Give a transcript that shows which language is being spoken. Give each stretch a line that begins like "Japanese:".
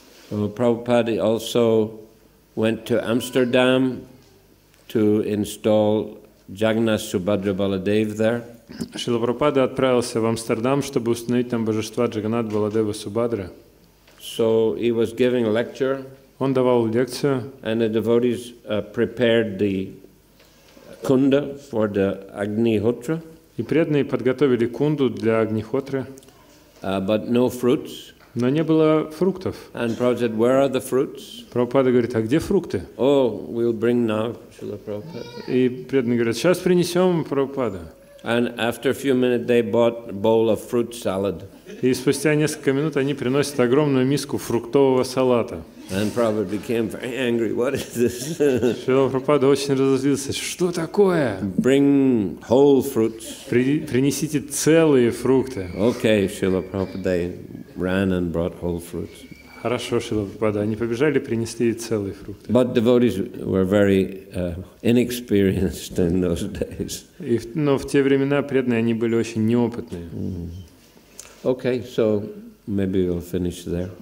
English: So Prabhupada also went to Amsterdam to install Jagannath Subhadra Baladev there.
Russian: Шрила Прабхупада отправился в Амстердам, чтобы установить там божества Джаганнат, Баладева, Субхадра.
English: So he was giving a lecture.
Russian: Он давал лекцию.
English: And the devotees prepared the kunda for the Agnihotra.
Russian: И преданные подготовили кунду для Агнихотры.
English: But no fruits.
Russian: Но не было фруктов.
English: And Prabhupada said, where are the fruits?
Russian: Прабхупада говорит, а где фрукты?
English: Oh, we'll bring now, Srila Prabhupada.
Russian: И преданные говорят, сейчас принесем, Прабхупада.
English: And after a few minutes, they bought a bowl of fruit salad.
Russian: И спустя несколько минут они приносят огромную миску фруктового салата.
English: And Prabhupada became very angry. What is this?
Russian: Шрила Прабхупада очень разозлился. Что такое?
English: Bring whole fruits.
Russian: Принесите целые фрукты.
English: Okay, Srila Prabhupada, they ran and brought whole fruits.
Russian: Хорошо, Шрила Прабхупада. Они побежали, принесли целые фрукты.
English: But devotees were very inexperienced in those days.
Russian: Но в те времена преданные, они были очень неопытные.
English: Okay, so maybe we'll finish there.